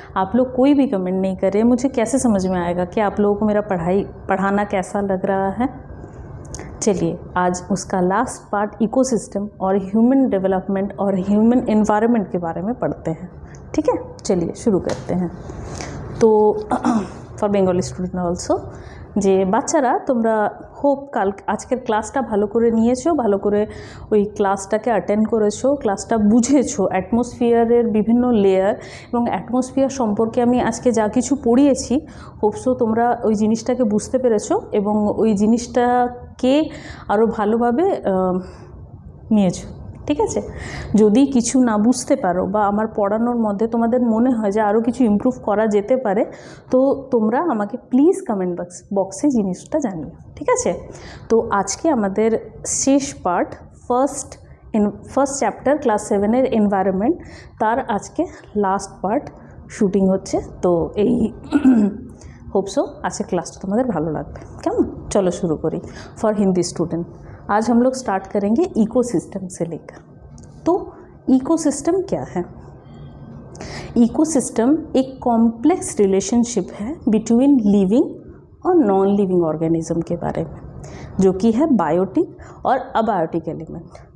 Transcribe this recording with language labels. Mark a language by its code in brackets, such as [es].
[hi] आप लोग कोई भी कमेंट नहीं कर रहे, मुझे कैसे समझ में आएगा कि आप लोगों को मेरा पढ़ाना कैसा लग रहा है। चलिए आज उसका लास्ट पार्ट इकोसिस्टम और ह्यूमन डेवलपमेंट और ह्यूमन एनवायरनमेंट के बारे में पढ़ते हैं। ठीक है, चलिए शुरू करते हैं। [en] तो for Bengali student also [bn] যে বাচ্চারা তোমরা হোপ আজকের ক্লাসটা ভালো করে নিয়েছো, ভালো করে ওই ক্লাসটাকে অ্যাটেন্ড করেছো, ক্লাসটা বুঝেছো, অ্যাটমসফিয়ারের বিভিন্ন লেয়ার এবং অ্যাটমসফিয়ার সম্পর্কে আমি আজকে যা কিছু পড়িয়েছি হোপসো তোমরা ওই জিনিসটাকে বুঝতে পেরেছো এবং ওই জিনিসটাকে আরও ভালোভাবে নিয়েছো। ঠিক আছে, যদি কিছু না বুঝতে পারো বা আমার পড়ানোর মধ্যে তোমাদের মনে হয় যে আরও কিছু ইমপ্রুভ করা যেতে পারে তো তোমরা আমাকে প্লিজ কমেন্ট বক্সে জিনিসটা জানিও। ঠিক আছে, তো আজকে আমাদের শেষ part first chapter class 7-এর environment, তার আজকে লাস্ট পার্ট শুটিং হচ্ছে। তো এই होप्सो आज के क्लास तो तुम्हारे भालो लगবে। [hi] কেমন, चलो शुरू करी। फॉर हिंदी स्टूडेंट आज हम लोग स्टार्ट करेंगे इकोसिस्टम से लेकर। तो इकोसिस्टम क्या है? इकोसिस्टम एक कॉम्प्लेक्स रिलेशनशिप है बिटवीन लिविंग और नॉन लिविंग ऑर्गेनिज्म के बारे में, जो कि है बायोटिक और अबायोटिक एलिमेंट।